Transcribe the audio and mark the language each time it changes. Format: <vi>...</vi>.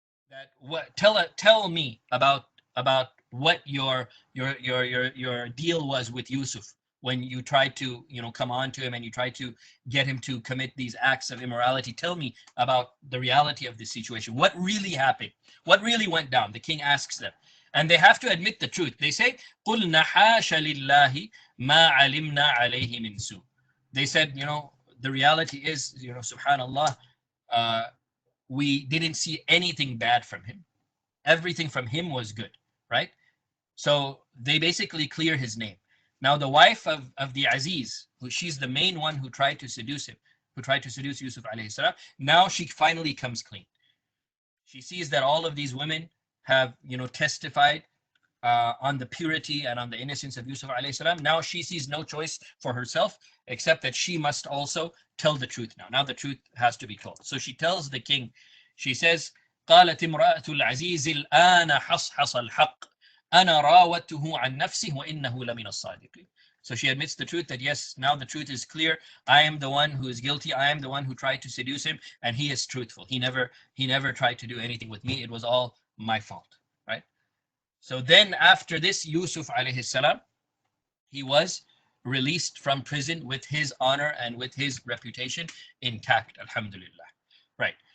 <en>That what tell me about what your deal was with Yusuf when you tried to come on to him and you tried to get him to commit these acts of immorality. Tell me about the reality of the situation. What really happened? What really went down? The king asks them, and they have to admit the truth. They say,</en> <ar>قُلْنَا حَاشَ لِلَّهِ مَا عَلِمْنَا عَلَيْهِ مِنْ سُوءٍ.</ar> <en>They said, the reality is, subhanallah, we didn't see anything bad from him. Everything from him was good, right? So they basically clear his name. Now the wife of the Aziz, she's the main one who tried to seduce him, who tried to seduce Yusuf alayhi salam, now she finally comes clean. She sees that all of these women have, testified on the purity and on the innocence of Yusuf alayhi salam. Now she sees no choice for herself except that she must also tell the truth now. Now the truth has to be told. So she tells the king, she says,</en> <ar>قالت امرأة العزيز الآن حصحص الحق أنا راودته عن نفسه وإنه لمن الصادقين.</ar> <en>So she admits the truth that yes, now the truth is clear. I am the one who is guilty. I am the one who tried to seduce him, and he is truthful. He never tried to do anything with me. It was all my fault, right? So then after this, Yusuf alayhi salam, he was released from prison with his honor and with his reputation intact, alhamdulillah. Right.</en>